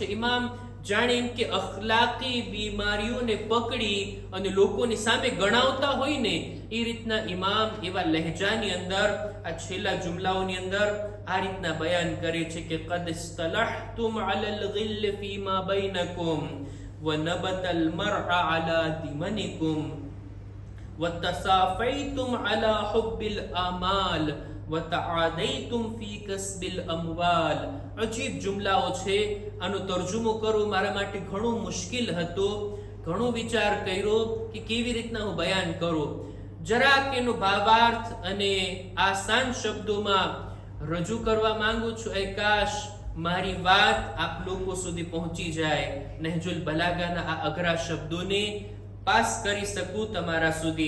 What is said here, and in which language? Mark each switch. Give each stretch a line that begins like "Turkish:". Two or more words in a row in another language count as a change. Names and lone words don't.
Gujarati: ઇમામ જાણે એમ કે અખલાકી બીમારીઓને પકડી અને લોકોની સામે ગણાવતા હોય ને એ રીતના ઇમામ એવા લહેજાની અંદર આ છેલ્લા જુમલાઓની અંદર આ રીતના બયાન કરે છે કે
Arabic: قد اصطلحتم على الغل فيما بينكم ونبت المرء على دمنكم وتصافيتم على حب الآمال وتعاديتم في كسب الأموال.
Gujarati: અજીબ જુમલાઓ છે. આનો તર્જુમો કરવો મારા માટે ઘણો મુશ્કેલ હતો. ઘણો વિચાર કર્યો કે કેવી રીતના હું બયાન કરું. જરાક એનો ભાવાર્થ અને આસાન શબ્દોમાં રજૂ કરવા માંગુ છું. એ કાશ મારી વાત આપ લોકો સુધી પહોંચી જાય, નહજુલ બલાગાના આ અઘરા શબ્દોને પાસ કરી શકું તમારા સુધી.